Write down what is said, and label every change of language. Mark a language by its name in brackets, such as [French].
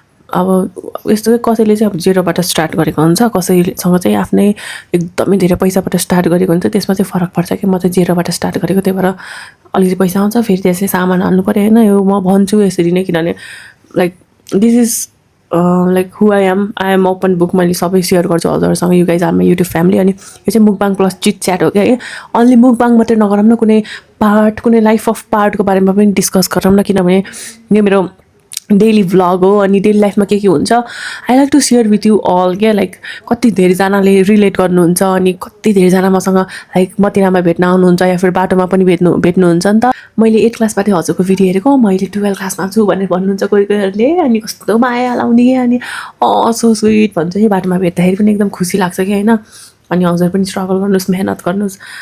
[Nepali] अब यस्तो कसैले चाहिँ अब जेरोबाट स्टार्ट गरेको हुन्छ, कसैसँग चाहिँ आफ्नै एकदमै धेरै पैसाबाट स्टार्ट गरेको हुन्छ, त्यसमा चाहिँ फरक पर्छ कि। म चाहिँ जेरोबाट स्टार्ट गरेको, त्यही भएर अलिकति पैसा आउँछ, फेरि त्यसै सामान हाल्नु पऱ्यो होइन। यो म भन्छु यसरी नै, किनभने [English] like this is like who I am open book, [Nepali] मैले सबै सेयर गर्छु हजुरहरूसँग। [English] You guys are my YouTube family. [Nepali] अनि यो चाहिँ मुकबाङ प्लस चिट च्याट हो क्या है। अन्ली मुकबाङ मात्रै नगरौँ न, कुनै पार्ट, कुनै लाइफ अफ पार्टको बारेमा पनि डिस्कस गरौँ न, किनभने यो मेरो डेली भ्लग हो। अनि डेली लाइफमा के हुन्छ, [English] I like to share with you all क्या। [Nepali] लाइक कति धेरैजनाले रिलेट गर्नुहुन्छ, अनि कति धेरैजना मसँग लाइक मतिनामा भेट्न आउनुहुन्छ, या फिर बाटोमा पनि भेट्नुहुन्छ नि त। मैले 8 क्लासबाट हजुरको भिडियो हेरेको, मैले 12 क्लासमा छु भनेर भन्नुहुन्छ कोही कोहीहरूले। अनि कस्तो माया लाउने कि, अनि [English] so sweet [Nepali] भन्छ कि। बाटोमा भेट्दाखेरि पनि एकदम खुसी लाग्छ कि होइन। अनि हजुर पनि स्ट्रगल गर्नुहोस्, मेहनत गर्नुहोस्।